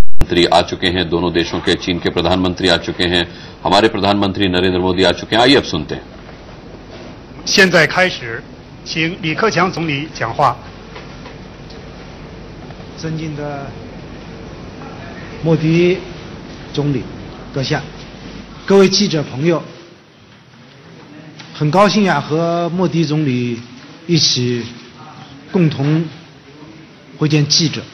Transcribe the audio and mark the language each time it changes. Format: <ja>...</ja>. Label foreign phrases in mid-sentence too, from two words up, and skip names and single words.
<hi>मंत्री आ चुके हैं, दोनों देशों के, चीन के प्रधानमंत्री आ चुके हैं, हमारे प्रधानमंत्री नरेंद्र मोदी आ चुके हैं। आइए अब सुनते हैं।</hi> <zh>现在开始，请李克强总理讲话。尊敬的莫迪总理阁下，各位记者朋友，很高兴和莫迪总理一起共同会见记者。</zh>